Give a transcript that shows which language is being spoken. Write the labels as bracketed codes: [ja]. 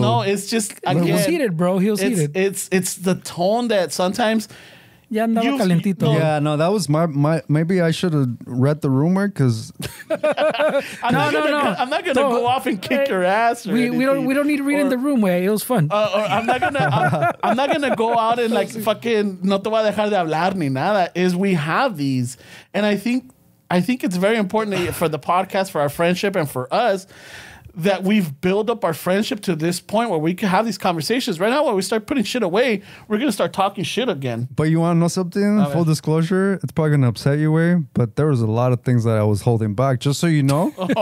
[en] No, it's just, again. He was heated, bro. He was heated. It's the tone that sometimes... [es] Ya andaba calentito. [en] Yeah, no, that was my maybe I should have read the rumor because I'm not gonna go off and kick your ass. We don't need to read in the room, way. It was fun. I'm not gonna go out and like fucking [es] no te voy a dejar de hablar ni nada. [en] We have these, and I think it's very important for the podcast, for our friendship, and for us that we've built up our friendship to this point where we can have these conversations. Right now, when we start putting shit away, we're going to start talking shit again. But you want to know something? Full disclosure, it's probably going to upset you, way, but there was a lot of things that I was holding back. Just so you know.